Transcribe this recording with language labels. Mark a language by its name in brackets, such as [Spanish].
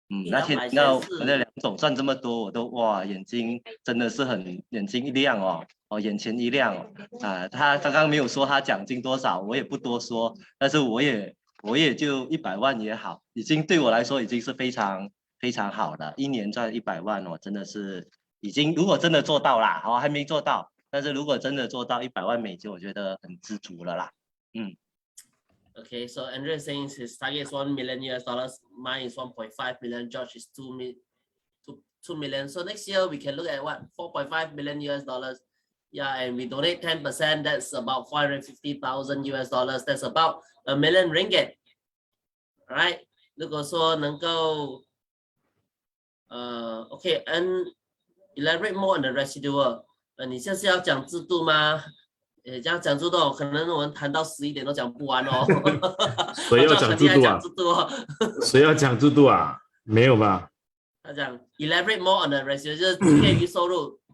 [Chinese] 那天听到我们的梁总赚这么多，我都哇，眼睛真的是眼睛一亮哦，眼前一亮他刚刚没有说他奖金多少，我也不多说，但是我也就100万也好，已经对我来说已经是非常非常好的，一年赚100万哦，真的是已经如果真的做到啦，还没做到，但是如果真的做到100万美金，我觉得很知足了啦。 [English] Okay, so Andrew is saying his target is 1 million US dollars. Mine is 1.5 million. Josh is 2 million. So next year we can look at what 4.5 million US dollars. Yeah, and we donate 10%. That's about 450,000 US dollars. That's about a million ringgit. Alright. [Chinese] 如果说能够 [English] okay, and elaborate more on the residual. [Chinese] 你现在是要讲制度吗？这样讲制度，可能我们谈到11点都讲不完哦。谁要讲制度啊？谁要讲制度啊？没有吧？他讲 [English] elaborate more on the residual， [Chinese] 就是业余收入。